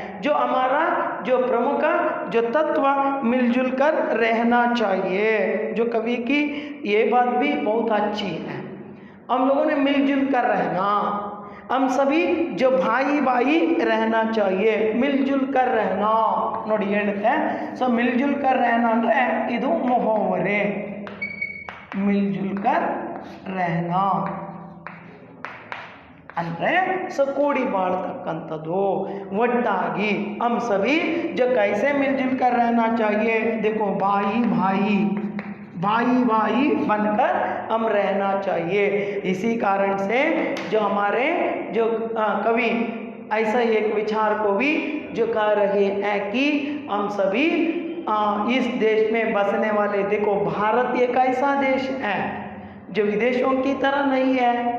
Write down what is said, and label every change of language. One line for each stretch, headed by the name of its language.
Hindi: जो हमारा जो प्रमुख जो तत्व मिलजुल कर रहना चाहिए. जो कवि की ये बात भी बहुत अच्छी है. हम लोगों ने मिलजुल कर रहना. हम सभी जो भाई भाई रहना चाहिए, मिलजुल कर रहना
Kannada: ನೋಡಿ ಹೇಳುತ್ತೆ. ಸೊ ಮಿಲ್ಜುಲ್ ಕರ್ रहना ಅಂದರೆ ಇದು ಮುಹಾವರೆ, ಮಿಲ್ಜುಲ್ ಕರ್ रहना ಅಂದರೆ ಸೊ ಕೂಡಿ ಬಾಳ್ತಕ್ಕಂಥದ್ದು ಒಟ್ಟಾಗಿ.
Hindi: हम सभी जो कैसे मिलजुल कर रहना चाहिए, देखो भाई भाई भाई भाई बनकर हम रहना चाहिए. इसी कारण से जो हमारे जो कवि ऐसा एक विचार को भी जो कह रहे हैं कि हम सभी इस देश में बसने वाले, देखो भारत एक ऐसा देश है जो विदेशों की तरह नहीं है.